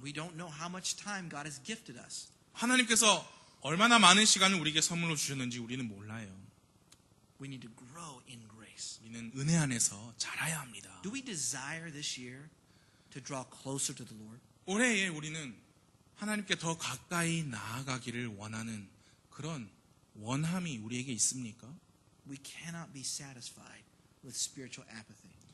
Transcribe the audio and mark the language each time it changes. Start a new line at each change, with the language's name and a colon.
English: We don't know how much time God has gifted us.
Korean: 하나님께서 얼마나 많은 시간을 우리에게 선물로 주셨는지 우리는 몰라요.
English: We need to grow in grace.
Korean: 우리는 은혜 안에서 자라야 합니다.
English: Do we desire this year to draw closer to the Lord?
Korean: 올해에 우리는 하나님께 더 가까이 나아가기를 원하는 그런 원함이 우리에게 있습니까?
English: We cannot be satisfied with spiritual apathy.